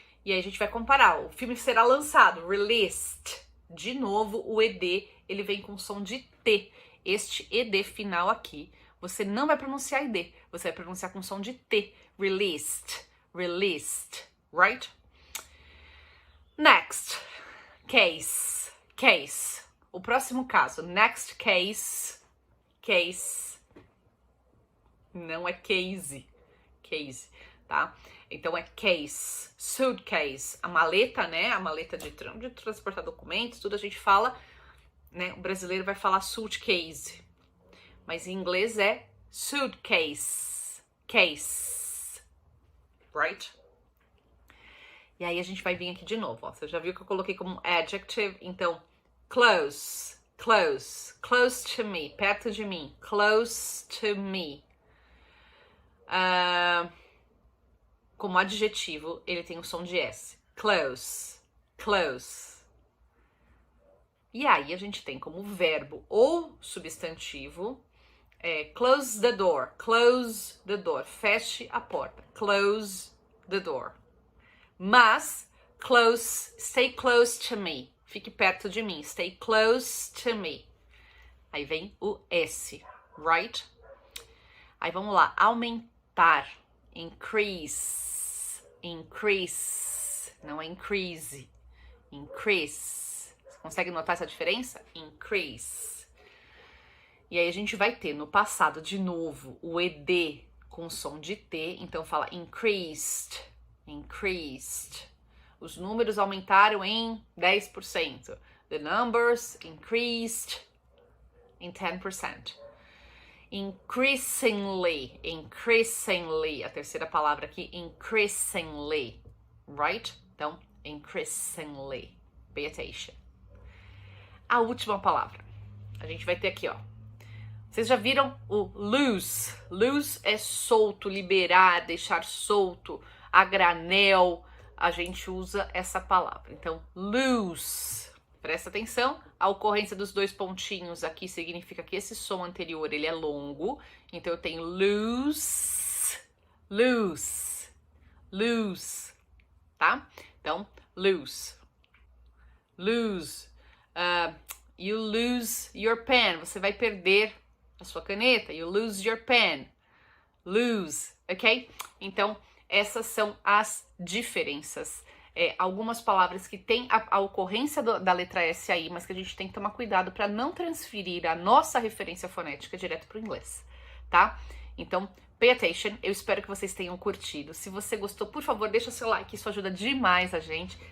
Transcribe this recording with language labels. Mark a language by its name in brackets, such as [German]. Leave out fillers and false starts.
[Portuguese] E aí a gente vai comparar. O filme será lançado, released. De novo, o ED, ele vem com som de T. Este ED final aqui, você não vai pronunciar ED, você vai pronunciar com som de T. [English] Released, released, right? Next, case, case. [Portuguese] O próximo caso, next case, case. Não é case, case, tá? Então é case, suitcase, a maleta, né? A maleta de transportar documentos, tudo a gente fala, né? O brasileiro vai falar suitcase, mas em inglês é suitcase, case, right? E aí a gente vai vir aqui de novo, ó. Você já viu que eu coloquei como adjective, então close, close, [English] close to me, [Portuguese] perto de mim, close to me. Como adjetivo, ele tem o som de S. Close, close. E aí a gente tem como verbo ou substantivo, [English] close the door, [Portuguese] feche a porta, close the door. [English] Mas, close, stay close to me, [Portuguese] fique perto de mim, [English] stay close to me. [Portuguese] Aí vem o S, right? Aí vamos lá, aumentar, increase, increase, não é increase, increase. Você consegue notar essa diferença? Increase. E aí a gente vai ter no passado de novo o ED com som de T, então fala increased, increased. Os números aumentaram em 10%. [English] The numbers increased in 10%. [Portuguese] Increasingly, increasingly, a terceira palavra aqui, increasingly, right? [English] Então, increasingly, pay attention. [Portuguese] A última palavra, a gente vai ter aqui, ó. Vocês já viram o loose? Loose é solto, liberar, deixar solto, a granel, a gente usa essa palavra. Então, loose. Presta atenção, a ocorrência dos dois pontinhos aqui significa que esse som anterior ele é longo. Então eu tenho loose, loose, loose, tá? Então, lose, lose. [English] You lose your pen, [Portuguese] você vai perder a sua caneta. [English] You lose your pen, lose, ok? [Portuguese] Então, essas são as diferenças. Algumas palavras que têm a ocorrência da letra S aí, mas que a gente tem que tomar cuidado para não transferir a nossa referência fonética direto para o inglês, tá? Então, [English] pay attention, [Portuguese] eu espero que vocês tenham curtido. Se você gostou, por favor, deixa seu like, isso ajuda demais a gente.